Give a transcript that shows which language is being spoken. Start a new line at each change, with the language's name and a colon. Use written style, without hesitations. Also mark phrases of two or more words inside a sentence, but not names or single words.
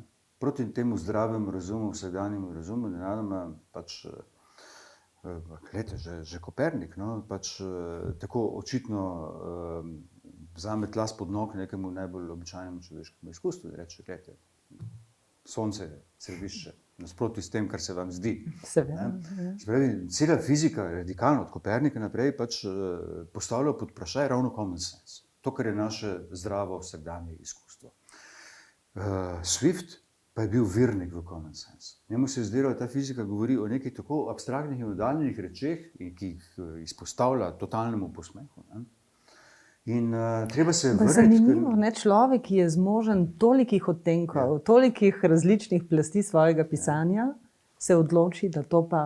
Slovenian: Proti temu zdravemu razumu, vsakdanjemu razumu, nenadoma pač, že Kopernik, no, pač tako očitno vzame tla spod nog nekemu najbolj običajnemu človeškemu izkustvu in reče, gledajte, Sonce je središče, nasproti s tem, kar se vam zdi. Cela fizika, radikalno od Kopernika naprej, pač postavlja pod vprašaj ravno
English: common sense.
Slovenian: To, kar je naše zdravo vsakdanje izkustvo. Swift pa je bil virnik v
English: common sense.
Slovenian: Njemu se je zdelo, da ta fizika govori o nekih tako abstraktnih in oddaljenih rečeh, ki jih izpostavlja totalnemu posmehu. Ne? In treba se vrniti. Zanimivo, ne, človek, ki je zmožen tolikih odtenkov, tolikih različnih plasti svojega pisanja, se odloči, da to pa...